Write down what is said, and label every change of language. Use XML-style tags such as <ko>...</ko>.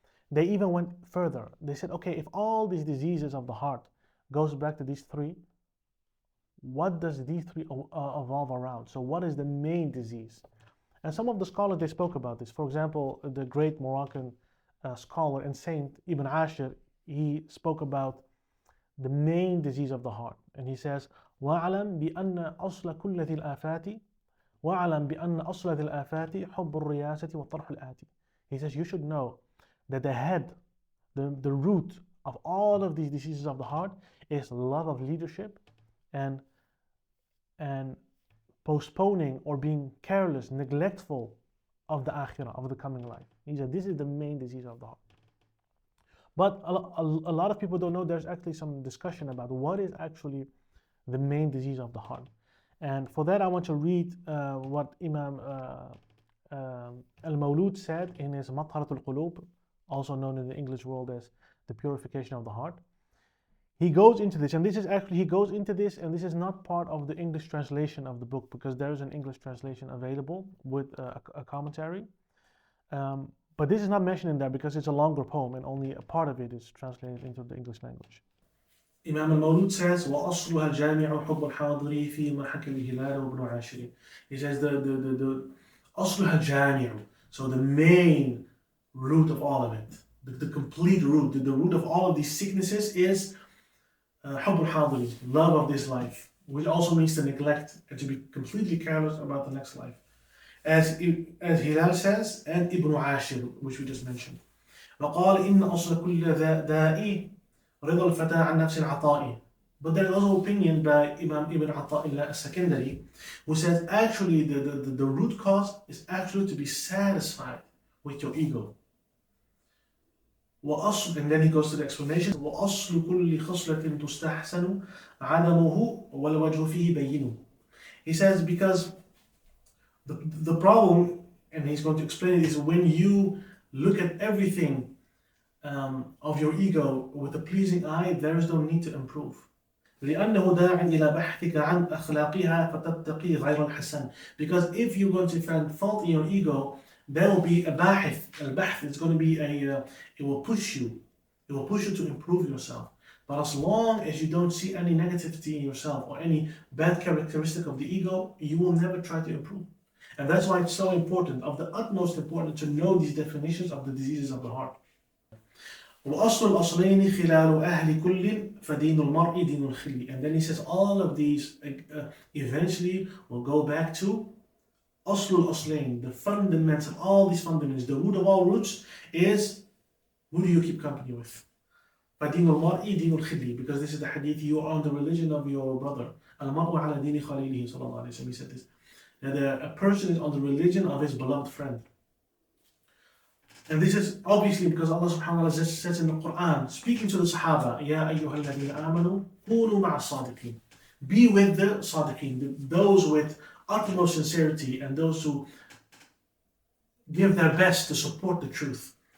<en>They even went further. They said, okay, if all these diseases of the heart goes back to these three, what does these three evolve around? So what is the main disease? And some of the scholars, they spoke about this. For example, the great Moroccan scholar and saint Ibn Ashir, he spoke about the main disease of the heart. And he says,</en> <ar>وَاعْلَمْ بِأَنَّ أَصْلَ كُلَّ ذِي الْآفَاتِ وَاعْلَمْ بِأَنَّ أَصْلَ ذِي الْآفَاتِ حُبُّ الرِّيَاسَةِ وَالطَّرْحُ الْآتِ.</ar> <en>He says, you should know that the head, the root of all of these diseases of the heart is love of leadership and postponing or being careless, neglectful of the akhirah, of the coming life. He said this is the main disease of the heart. But a lot of people don't know there's actually some discussion about what is actually the main disease of the heart. And for that I want to read what Imam al-Mawlud said in his Matharatul Qulub, also known in the English world as the purification of the heart. He goes into this, and this is not part of the English translation of the book, because there is an English translation available with a commentary. But this is not mentioned in there because it's a longer poem and only a part of it is translated into the English language. Imam al-Mawlud says,</en> <ar>وَأَصْلُهَا الْجَامِعُ حُبُّ الْحَاضِرِ فِي مَا حَكَى الْهِلَالُ وَابْنُ عَاشِرٍ.</ar> <en>He says the</en> <ar>أَصْلُهَا الْجَامِعُ,</ar> <en>so the main root of all of it, the complete root, the root of all of these sicknesses is</en> <ar>حُبُّ الْحَاضِرِ,</ar> <en>love of this life, which also means to neglect and to be completely careless about the next life. As Hilal says, and Ibn Ashir, which we just mentioned.</en> <ar>وقال إن أصل كل داء رضا الفتى عن نفس العطاء.</ar> <en>But there is also opinion by Imam Ibn Ata'illah al-Sakandari, who says actually the root cause is actually to be satisfied with your ego. And then he goes to the explanation.</en> <ar>وأصل كل خصلة تستحسن عدمه والوجه فيه بين.</ar> <en>He says because the problem, and he's going to explain it, is when you look at everything of your ego with a pleasing eye, there is no need to improve.</en> <ar>لأنه داع إلى بحثك عن أخلاقها فتتقي غير الحسن.</ar> <en>Because if you're going to find fault in your ego, there will be a باحث. البحث is going to be it will push you. It will push you to improve yourself. But as long as you don't see any negativity in yourself or any bad characteristic of the ego, you will never try to improve. And that's why it's so important, of the utmost important, to know these definitions of the diseases of the heart.</en> <ar>وأصل الأصلين خلال أهل كل فدين المرء دين الخل.</ar> <en>And then he says all of these eventually will go back to</en> <ar>أصل الأصلين,</ar> <en>the fundamental, all these fundamentals, the root of all roots is, who do you keep company with?</en> <ar>فدين المرء دين الخل,</ar> <en>because this is the hadith, you are on the religion of your brother.</en> <ar>المرء على دين خليله صلى الله عليه وسلم.</ar> <en>He said this, that a person is on the religion of his beloved friend. And this is obviously because Allah subhanahu wa ta'ala says in the Quran, speaking to the Sahaba,</en> <ar>يَا أَيُّهَا الَّذِينَ آمَنُوا كُونُوا مَعَ الصَّادِقِينَ.</ar> <en>Be with the Sadiqeen, those with utmost sincerity and those who give their best to support the truth.</en>